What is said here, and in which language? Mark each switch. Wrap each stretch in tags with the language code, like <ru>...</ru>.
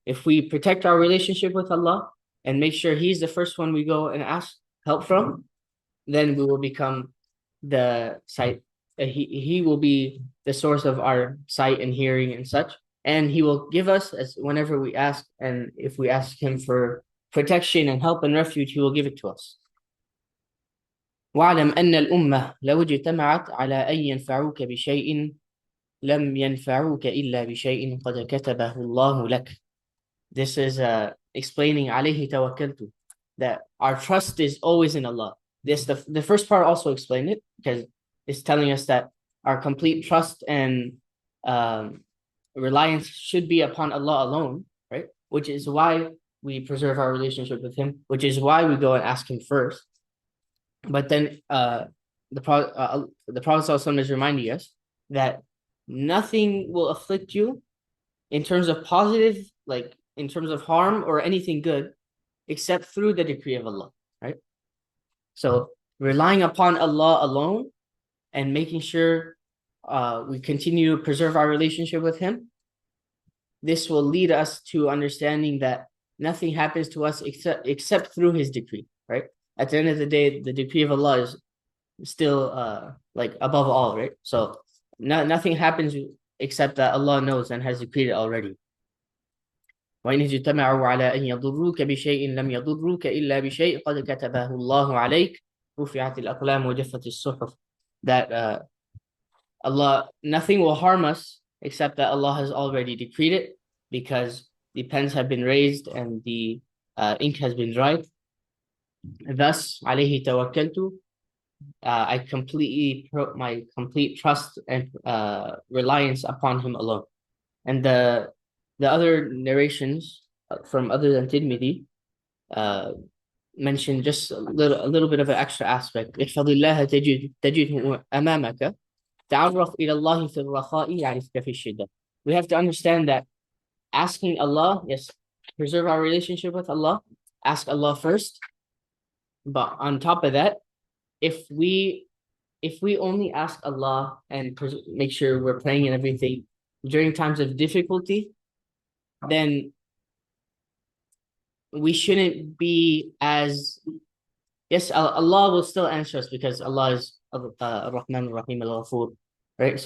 <en>If we protect our relationship with Allah and make sure He's the first one we go and ask help from, then we will become the sight. He will be the source of our sight and hearing and such. And He will give us as whenever we ask. And if we ask Him for protection and help and refuge, He will give it to us.</en> <ar>واعلم أن الأمة لو اجتمعت على أن ينفعوك بشيء لم ينفعوك إلا بشيء قد كتبه الله لك.</ar> <en>This is explaining</en> <ar>عليه توكلت,</ar> <en>that our trust is always in Allah. The first part also explained it because it's telling us that our complete trust and reliance should be upon Allah alone, right? Which is why we preserve our relationship with Him, which is why we go and ask Him first. But then the Prophet ﷺ is reminding us that nothing will afflict you in terms of positive, like in terms of harm or anything good, except through the decree of Allah, right? So relying upon Allah alone and making sure we continue to preserve our relationship with Him, this will lead us to understanding that nothing happens to us except through His decree, right? At the end of the day, the decree of Allah is still like above all, right? So nothing happens except that Allah knows and has decreed it already.</en> <ar>وإن اجتمعوا على أن يضروك بشيء لم يضروك إلا بشيء قد كتبه الله عليك رفعت الأقلام وجفت الصحف.</ar> <en>That Allah, nothing will harm us except that Allah has already decreed it, because the pens have been raised and the ink has been dried. Thus,</en> <ar>عليه توكلت,</ar> <en>I completely put my complete trust and reliance upon Him alone. And the other narrations from other than Tirmidhi mention just a little bit of an extra aspect.</en> <ar>احفظ الله تجده أمامك تعرف إلى الله في الرخاء يعرفك في الشدة.</ar> <en>We have to understand that asking Allah, yes, preserve our relationship with Allah, ask Allah first. But on top of that, if we only ask Allah and make sure we're praying and everything during times of difficulty, then we shouldn't be as, yes, Allah will still answer us because Allah is Ar-Rahman Ar-Rahim Al-Ghafur, right?</en>